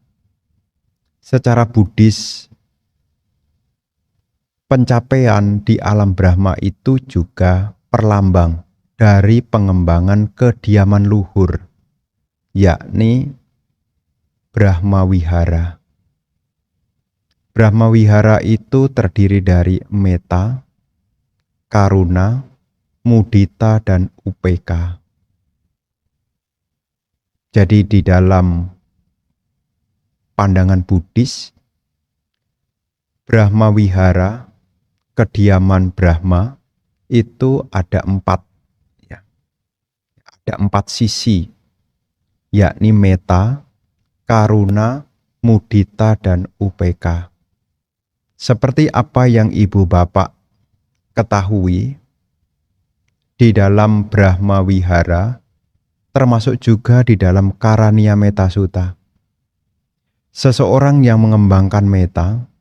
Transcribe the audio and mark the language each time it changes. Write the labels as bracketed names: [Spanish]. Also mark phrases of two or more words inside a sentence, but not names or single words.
[Indonesian] Secara Buddhis, pencapaian di alam Brahma itu juga perlambang dari pengembangan kediaman luhur, yakni Brahma Wihara. Brahma Wihara itu terdiri dari metta, karuna, mudita, dan upeka. Jadi di dalam pandangan Buddhis, Brahma Wihara, kediaman Brahma, itu ada 4. Ya. Ada 4 sisi, yakni metta, karuna, mudita, dan upeka. Seperti apa yang ibu bapak ketahui, di dalam Brahma Wihara, termasuk juga di dalam Karaniya Metta Sutta, seseorang yang mengembangkan metta,